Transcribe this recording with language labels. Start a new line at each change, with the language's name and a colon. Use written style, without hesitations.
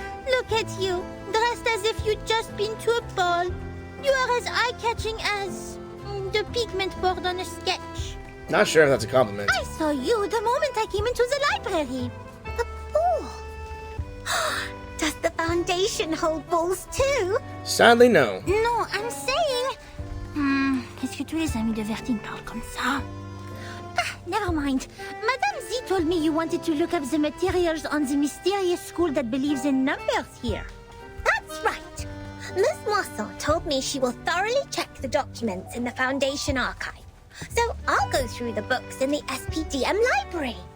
English: Look at you, dressed as if you'd just been to a ball. You are as eye-catching as... the pigment board on a sketch. Not sure if that's a compliment. I saw you the moment I came into the library. A ball. Does the Foundation hold balls too? Sadly, no. No, I'm saying...
French: Est-ce que tous les amis de Vertine parlent comme ça?
English: Ah, never mind. Madame Z told me you wanted to look up the materials on the mysterious school that believes in numbers here. That's right. Miss Mossel told me she will thoroughly check the documents in the Foundation archive. So I'll go through the books in the SPDM library.